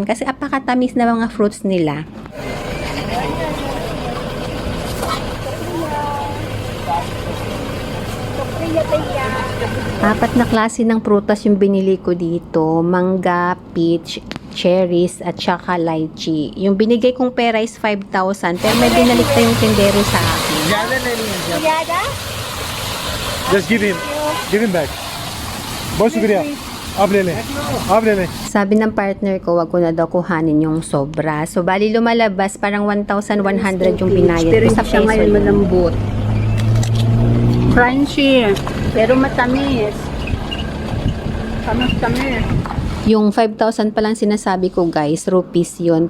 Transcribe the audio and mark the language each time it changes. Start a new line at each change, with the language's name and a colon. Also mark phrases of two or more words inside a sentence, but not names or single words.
Filipino: Kasi apakatamis na mga fruits nila. Apat na klase ng prutas yung binili ko dito. Mangga, peach, cherries, at saka lychee. Yung binigay kong pera is 5,000. Pero may binalik na yung tindero sa akin.
English: Just give him back.
Hindi: बहुत शुक्रिया आप ले लें आप ले लें
Filipino: Sabi ng partner ko, wag ko na daw kuhanin yung sobra. So, bali lumalabas, parang 1,100 yung binayad ko sa peso. Ngayon malambot. Crunchy, pero matamis. Tamis. Yung 5,000 pa lang sinasabi ko guys, rupees yun.